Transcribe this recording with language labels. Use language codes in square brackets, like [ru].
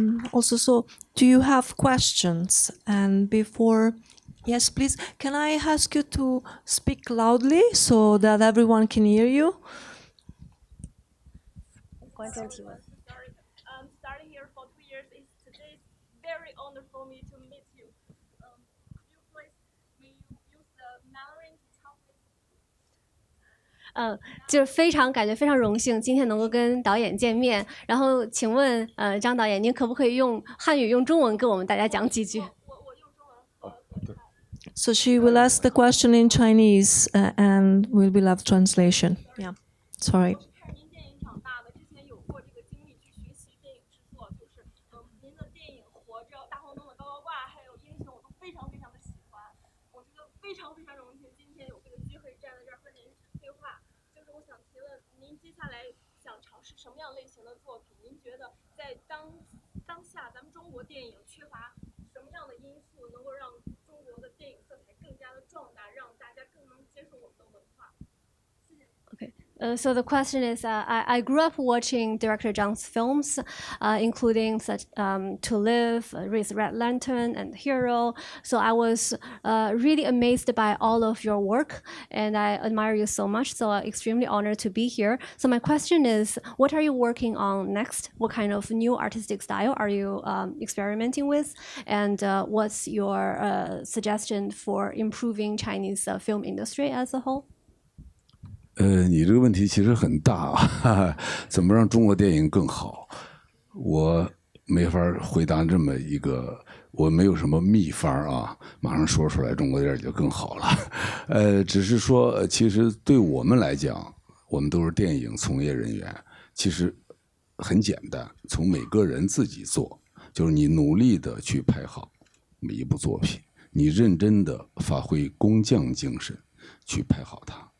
[en] Also, so do you have questions? And before, yes, please, can I ask you to speak loudly so that everyone can hear you? Starting here for 2 years is today very honor for me to meet you. Could you please use the Mandarin to talk with? [zh] 就是感觉非常荣幸，今天能够跟导演见面。然后，请问，张导演，您可不可以用汉语、用中文跟我们大家讲几句？我用中文。 [en] So she will ask the question in Chinese, and we will have translation. Yeah, sorry. [zh] 看您电影长大的，之前有过这个经历去学习电影制作，就是您的电影《活着》、大红灯笼高高挂，还有《英雄》，我都非常非常的喜欢。我觉得非常非常荣幸，今天有这个机会站在这儿和您对话。就是我想提问，您接下来想尝试什么样类型的作品？您觉得在当下咱们中国电影缺乏什么样的因素，能够让中国的电影色彩更加的壮大，让大家更能接受我们的文化？谢谢。 [en] Okay. So the question is, I grew up watching director Zhang's films, including such To Live, Raise the Red Lantern, and Hero. So I was really amazed by all of your work, and I admire you so much. So I'm extremely honored to be here. So my question is, what are you working on next? What kind of new artistic style are you experimenting with? And what's your suggestion for improving Chinese film industry as a whole? [zh] 你这个问题其实很大啊，怎么让中国电影更好？我没法回答这么一个，我没有什么秘方啊，马上说出来中国电影就更好了。只是说，其实对我们来讲，我们都是电影从业人员，其实很简单，从每个人自己做，就是你努力的去拍好每一部作品，你认真的发挥工匠精神去拍好它。